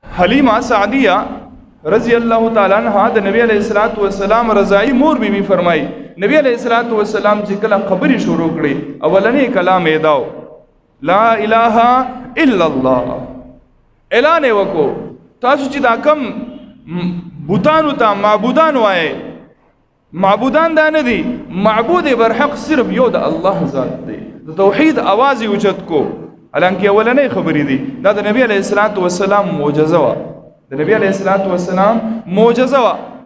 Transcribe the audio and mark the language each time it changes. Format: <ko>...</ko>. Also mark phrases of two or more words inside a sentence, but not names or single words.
<ps>حلیمہ سعدیہ</ps> <ar>رضی اللہ تعالیٰ عنہ</ar> <ps>د نبی</ps> <ar>علیہ الصلوۃ والسلام</ar> <ps>رضائی مور بی بی فرمائی نبی</ps> <ar>علیہ الصلوۃ والسلام</ar> <ps>چې کله خبرې شروع کړي اولنې کلام یې داو</ps> <ar>لا اله الا الله</ar> <ps>اعلان وکړو تاسو چې دا کم بوتانو ته معبودان وایي معبودان دا نه دي معبود برحق صرف یو د الله ذات دی د توحید आवाज یې اوچت کو حالانکه اولنې خبرې دي دا د نبی</ps> <ar>علیہ الصلوۃ والسلام</ar> <ps>معجزه وا د نبی</ps> <ar>علیہ الصلوۃ والسلام</ar> <ps>معجزه وا</ps>